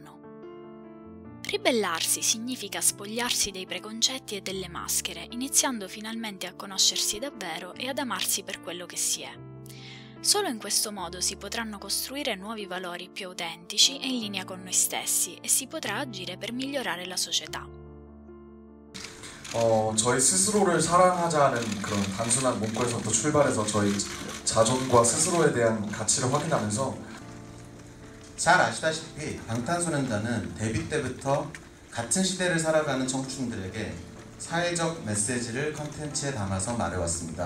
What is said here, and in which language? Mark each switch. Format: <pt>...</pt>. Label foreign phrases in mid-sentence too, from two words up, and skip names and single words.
<it>Ribellarsi significa spogliarsi dei preconcetti e delle maschere, iniziando finalmente a conoscersi davvero e ad amarsi per quello che si è. Solo in questo modo si potranno costruire nuovi valori più autentici e in linea con noi stessi e si potrà agire per migliorare la società.</it> <ko>저희 스스로를 사랑하자는 그런 단순한 문구에서부터 출발해서 저희 자존과 스스로에 대한 가치를 확인하면서 잘 아시다시피 방탄소년단은 데뷔 때부터 같은 시대를 살아가는 청춘들에게 사회적 메시지를 컨텐츠에 담아서 말해왔습니다.</ko>